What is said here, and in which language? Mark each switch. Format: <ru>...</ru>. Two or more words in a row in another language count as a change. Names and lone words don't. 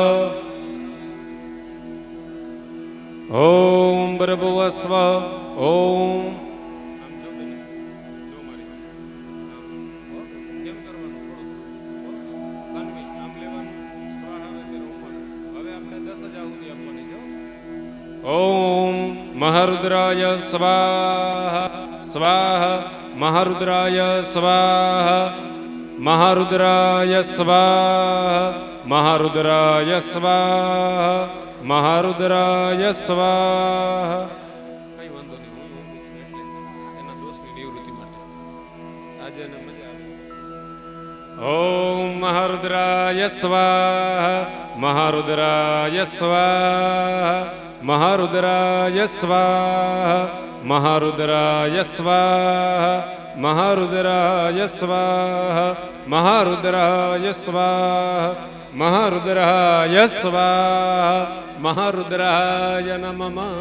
<sa>ओम बरभुवस्व ओम ओम महारुद्राय स्वाहा स्वाहा महारुद्राय स्वाहा महारुद्राय स्वाहा महारुद्राय स्वाहा महारुद्राय स्वाहा</sa> <gu>કંઈ વાંધો નહીં એના દોષની નિવૃત્તિ માટે આજે ને મજા આવે</gu> <sa>ओम महारुद्राय स्वाहा महारुद्राय स्वाहा महारुद्राय स्वाहा महारुद्राय स्वाहा महारुद्राय स्वाहा महारुद्राय स्वाहा महारुद्राय स्वाहा महारुद्राय नमः</sa>